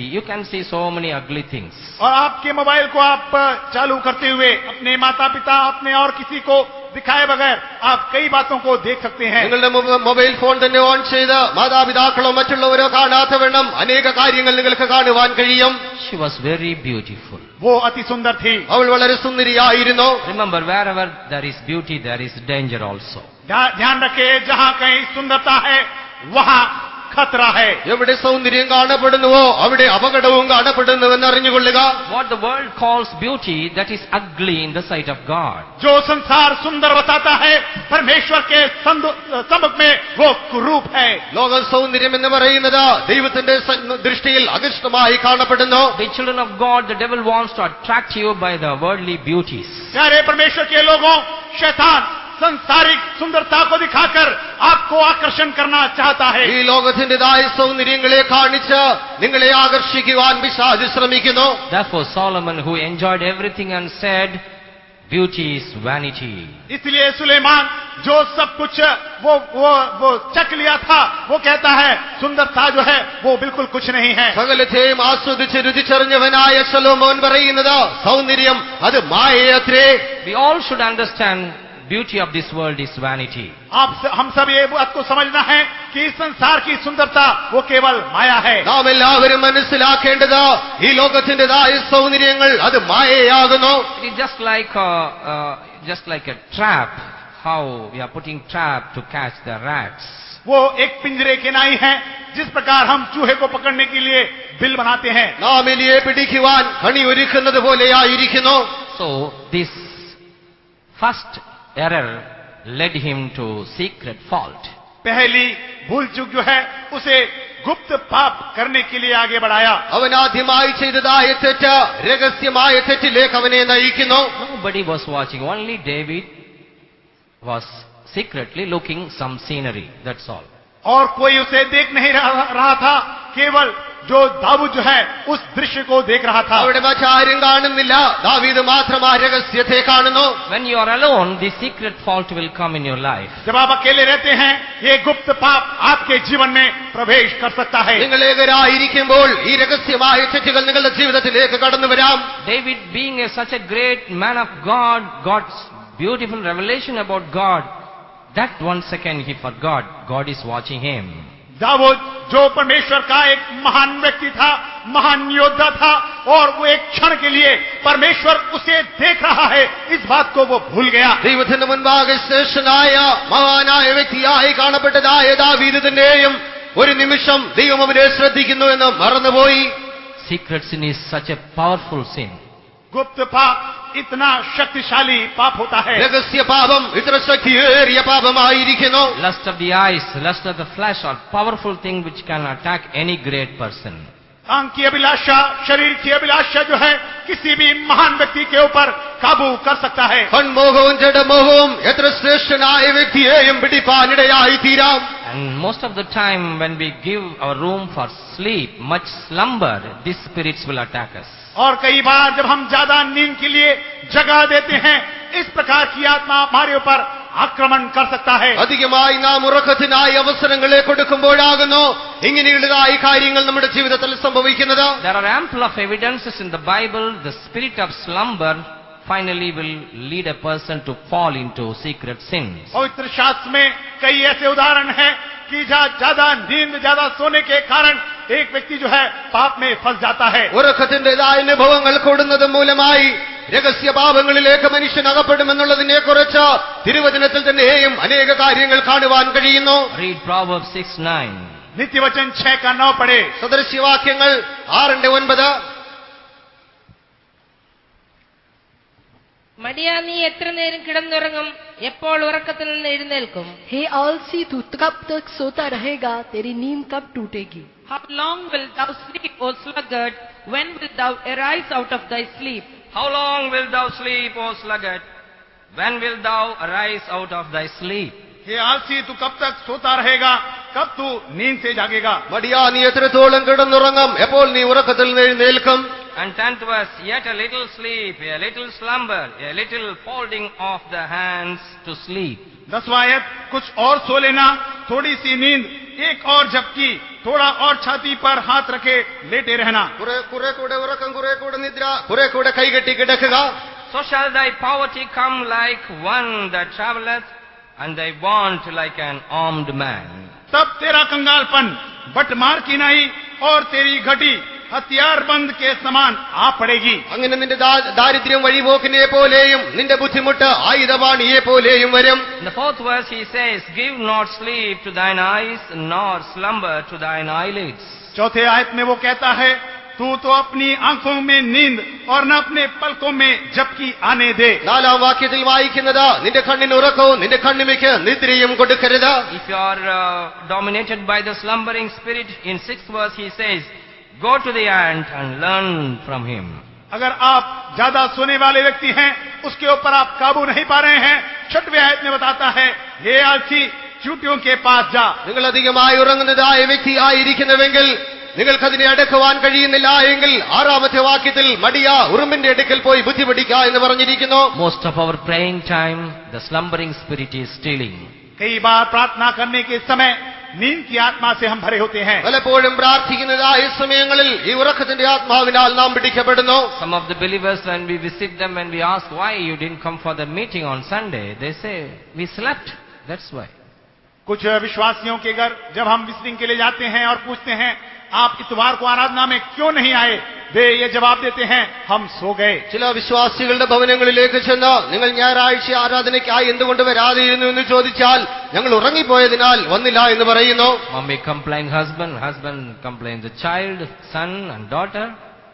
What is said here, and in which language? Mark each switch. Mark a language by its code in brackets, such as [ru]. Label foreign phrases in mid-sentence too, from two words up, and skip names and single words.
[en] You can see so many ugly things. [hi] और आपके मोबाइल को आप चालू करते हुए अपने माता पिता, अपने और किसी को दिखाए बगैर आप कई बातों को देख सकते हैं. [ml] നിങ്ങളുടെ [en] mobile phone [ml] തന്നെ ഓൺ ചെയ്ത് മാതാപിതാക്കളോ മറ്റുള്ളവരോ കാണാത്ത വണ്ണം അനേക കാര്യങ്ങൾ നിങ്ങൾക്ക് കാണുവാൻ കഴിയും. [en] She was very beautiful. [hi] वो अति सुंदर थी. [ml] അവൾ വളരെ സുന്ദരിയായിരുന്നു. [en] Remember, wherever there is beauty, there is danger also. [hi] ध्यान रखे, जहाँ कहीं सुंदरता है वहाँ खतरा है. [ml] എവിടെ സൗന്ദര്യം കാണപ്പെടുന്നുവോ അവിടെ അപകടവും കാണപ്പെടുന്നുവെന്ന് അറിഞ്ഞുകൊള്ളുക. [en] What the world calls beauty, that is ugly in the sight of God. [hi] जो संसार सुंदर बताता है परमेश्वर के सम्मुख में वो कुरूप है. [ml] ലോക സൗന്ദര്യം എന്ന് പറയുന്നത് ദൈവത്തിന്റെ ദൃഷ്ടിയിൽ അകൃഷ്ടമായി കാണപ്പെടുന്നു. [en] The children of God, the devil wants to attract you by the worldly beauties. [hi] प्यारे परमेश्वर के लोगों, शैतान संसारिक सुंदरता को दिखाकर आपको आकर्षण करना चाहता है. [ml] ഈ ലോകത്തിന്റേതായ സൗന്ദര്യങ്ങളെ കാണിച്ച് നിങ്ങളെ ആകർഷിക്കുവാൻ പിശാച് ശ്രമിക്കുന്നു. [en] Therefore Solomon, who enjoyed everything and said, beauty is vanity. [hi] इसलिए सुलेमान जो सब कुछ वो चख लिया था, वो कहता है सुंदरता जो है वो बिल्कुल कुछ नहीं है. [ml] സകലത്തെയും ആസ്വദിച്ച് രുചിച്ചറിഞ്ഞവനായ ശലോമോൻ പറയുന്നത് സൗന്ദര്യം അത് മായയത്രേ. [en] We all should understand beauty of this world is vanity. [hi] हम सब ये बात को समझना है कि इस संसार की सुंदरता वो केवल माया है. [ml] നാം എല്ലാവരും മനസ്സിലാക്കേണ്ടത് ഈ ലോകത്തിന്റേതായ സൗന്ദര്യങ്ങൾ അത് മായയാകുന്നു. [en] It is just like a trap. How we are putting trap to catch the rats. [hi] वो एक पिंजरे के नाई है, जिस प्रकार हम चूहे को पकड़ने के लिए बिल बनाते हैं. [ml] നാം എലിയെ പിടിക്കുവാൻ കണി ഒരുക്കുന്നത് പോലെയായിരിക്കുന്നു. [en] So this first error led him to secret fault. [hi] पहली भूल चूक जो है उसे गुप्त पाप करने के लिए आगे बढ़ाया. [ml] അവൻ ആദ്യമായി ചെയ്തതായ തെറ്റ് രഹസ്യമായ തെറ്റിലേക്ക് അവനെ നയിക്കുന്നു. [en] Nobody was watching. Only David was secretly looking some scenery. That's all. [hi] और कोई उसे देख नहीं रहा था, केवल जो दाऊद जो है उस दृश्य को देख रहा था। [ml] അവിടെ മറ്റാരും കാണുന്നില്ല, ദാവീദ് മാത്രം ആ രഹസ്യത്തെ കാണുന്നു. [en] When you are alone, the secret fault will come in your life. [hi] जब आप अकेले रहते हैं, ये गुप्त पाप आपके जीवन में प्रवेश कर सकता है। [ml] നിങ്ങൾ ഏകരായിരിക്കുമ്പോൾ ഈ രഹസ്യമായ തെറ്റുകൾ നിങ്ങളുടെ ജീവിതത്തിലേക്ക് കടന്നു വരാം. [en] David, being such a great man of God, God's beautiful revelation about God, that 1 second he forgot God is watching him. [hi] दाऊद जो परमेश्वर का एक महान व्यक्ति था, महान योद्धा था, और वो एक क्षण के लिए परमेश्वर उसे देख रहा है, इस बात को वो भूल गया। [ml] ദൈവത്തിന്റെ മുൻപാകെ ശ്രേഷ്ഠനായ മഹാനായ വ്യക്തിയായി കാണപ്പെട്ടതായ ദാവീദിന്റെയും ഒരു നിമിഷം ദൈവം അവനെ ശ്രദ്ധിക്കുന്നു എന്ന് മറന്നുപോയി. [en] Secret sin is such a powerful sin. [hi] गुप्त पाप इतना शक्तिशाली पाप होता है। [ml] രഹസ്യ പാപം ഇത്ര ശക്തിയേറിയ പാപമായിരിക്കുന്നു. [en] Lust of the eyes, lust of the flesh are powerful thing which can attack any great person. [hi] आंख की अभिलाषा, शरीर की अभिलाषा जो है किसी भी महान व्यक्ति के ऊपर काबू कर सकता है। [ml] കൺമോഹവും ജഡമോഹവും എത്ര ശ്രേഷ്ഠനായ വ്യക്തിയെയും പിടിപ്പാനിടയായി തീരാം. [en] And most of the time when we give our room for sleep, much slumber, these spirits will attack us. [hi] और कई बार जब हम ज्यादा नींद के लिए जगह देते हैं, इस प्रकार की आत्मा हमारे ऊपर आक्रमण कर सकता है। [ml] അധികമായി നാം ഉറക്കത്തിനായി അവസരങ്ങളെ കൊടുക്കുമ്പോഴാകുന്നു ഇങ്ങനെയുള്ളതായ കാര്യങ്ങൾ നമ്മുടെ ജീവിതത്തിൽ സംഭവിക്കുന്നത്. [en] There are ample of evidences in the Bible. The spirit of slumber finally will lead a person to fall into secret sins. [hi] पवित्र शास्त्र में कई ऐसे उदाहरण हैं कि जहाँ ज्यादा नींद, ज्यादा सोने के कारण एक व्यक्ति जो है पाप में फंस जाता है। [ml] ഉറക്കത്തിന്റേതായ അനുഭവങ്ങൾ കൂടുന്നത് മൂലമായി രഹസ്യ പാപങ്ങളിലേക്ക് മനുഷ്യൻ അകപ്പെടുമെന്നുള്ളതിനെ കുറിച്ച് തിരുവചനത്തിൽ തന്നെയും അനേക കാര്യങ്ങൾ കാണുവാൻ കഴിയുന്നു. [en] Read Proverbs 6:9. [hi] नित्य वचन 6 का 9 पढ़े। [ml] സദൃശ്യവാക്യങ്ങൾ 6:9. മടിയാ, നീ എത്ര നേരം കിടന്നുറങ്ങും? എപ്പോൾ ഉറക്കത്തിൽ നിന്ന് എഴുന്നേൽക്കും? [hi] हे आलसी, तू कब तक सोता रहेगा? तेरी नींद कब टूटेगी? [en] How long wilt thou sleep, O sluggard? When wilt thou arise out of thy sleep? How long wilt thou sleep, O sluggard? When wilt thou arise out of thy sleep? [hi] हे आलसी, तू कब तक सोता रहेगा? कब तू नींद से जागेगा? [ml] മടിയാ, നീ എത്രത്തോളം കിടന്നുറങ്ങും? എപ്പോൾ നീ ഉറക്കത്തിൽ നിന്ന് എഴുന്നേൽക്കും? [en] And 10th verse, yet a little sleep, a little slumber, a little folding of the hands to sleep. [hi] 10वां आयत, कुछ और सो लेना, थोड़ी सी नींद, एक और झपकी, थोड़ा और छाती पर हाथ रखे लेटे रहना। [ml] കുറെ കൂടെ ഉറക്കം, കുറെ കൂടെ നിദ്ര, കുറെ കൂടെ കൈകെട്ടി കിടക്കുക. [en] So shall thy poverty come like one that travelleth, and thy want like an armed man. [hi] तब तेरा कंगालपन बटमार की नहीं और तेरी घटी हथियारबंद के समान आ पड़ेगी। [ml] അങ്ങനെ നിന്റെ ദാരിദ്ര്യം വഴിപോക്കിനെ പോലെയും നിന്റെ ബുദ്ധിമുട്ട് ആയുധപാണിയെ പോലെയും വരും. [en] In the 4th verse he says, give not sleep to thine eyes, nor slumber to thine eyelids. [hi] चौथे आयत में वो कहता है, तू तो अपनी आंखों में नींद और न अपने पलकों में झपकी आने दे। [ml] 4ാം വാക്യത്തിൽ വായിക്കുന്നത്, നിന്റെ കണ്ണിന് ഉറക്കവും നിന്റെ കണ്ണിമയ്ക്ക് നിദ്രയും കൊടുക്കരുത്. [en] If you are dominated by the slumbering spirit, in 6th verse he says, go to the ant and learn from him. [hi] अगर आप ज्यादा सोने वाले व्यक्ति हैं, उसके ऊपर आप काबू नहीं पा रहे हैं, 6वें आयत में बताता है, हे आलसी, चींटियों के पास जा। [ml] നിങ്ങൾ അധികമായി ഉറങ്ങുന്നതായ വ്യക്തിയായിരിക്കുന്നുവെങ്കിൽ, നിങ്ങൾക്കതിനെ അടക്കുവാൻ കഴിയുന്നില്ല എങ്കിൽ 6ാമത്തെ വാക്യത്തിൽ മടിയാ, ഉറുമ്പിന്റെ അടുക്കൽ പോയി ബുദ്ധി പഠിക്ക എന്ന് പറഞ്ഞിരിക്കുന്നു. [en] Most of our praying time, the slumbering spirit is stealing. [hi] कई बार प्रार्थना करने के समय नींद की आत्मा से हम भरे होते हैं। [ml] പലപ്പോഴും പ്രാർത്ഥിക്കുന്നതായ സമയങ്ങളിൽ ഈ ഉറക്കത്തിന്റെ ആത്മാവിനാൽ നാം പിടിക്കപ്പെടുന്നു. [en] Some of the believers, when we visit them and we ask why you didn't come for the meeting on Sunday, they say we slept, that's why. [hi] कुछ विश्वासियों के घर जब हम विजिटिंग के लिए जाते हैं और पूछते हैं आप इतवार को आराधना में क्यों नहीं आए, वे ये जवाब देते हैं हम सो गए। [ml] ചില വിശ്വാസികളുടെ ഭവനങ്ങളിലേക്ക് ചെന്ന് നിങ്ങൾ ഞായറാഴ്ച ആരാധനയ്ക്കായി എന്തുകൊണ്ട് വരാതിരുന്നു എന്ന് ചോദിച്ചാൽ ഞങ്ങൾ ഉറങ്ങിപ്പോയതിനാൽ വന്നില്ല എന്ന് പറയുന്നു. [en] Mommy complains husband, husband complains the child, son and daughter.